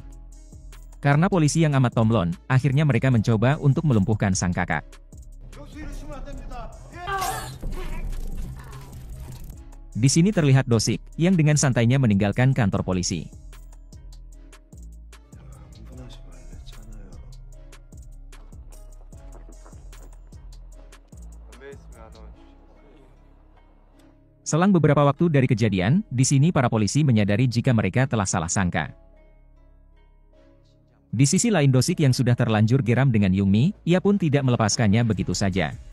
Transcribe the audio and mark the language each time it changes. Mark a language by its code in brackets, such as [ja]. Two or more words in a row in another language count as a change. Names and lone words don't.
[id] Karena polisi yang amat tomlon, akhirnya mereka mencoba untuk melumpuhkan sang kakak. Di sini terlihat Dosik, yang dengan santainya meninggalkan kantor polisi. [ko] 흥분하지 말랬잖아요. 담배 있으면 하나만 주시겠어요? [id] Selang beberapa waktu dari kejadian, di sini para polisi menyadari jika mereka telah salah sangka. Di sisi lain Dosik yang sudah terlanjur geram dengan Yumi, ia pun tidak melepaskannya begitu saja.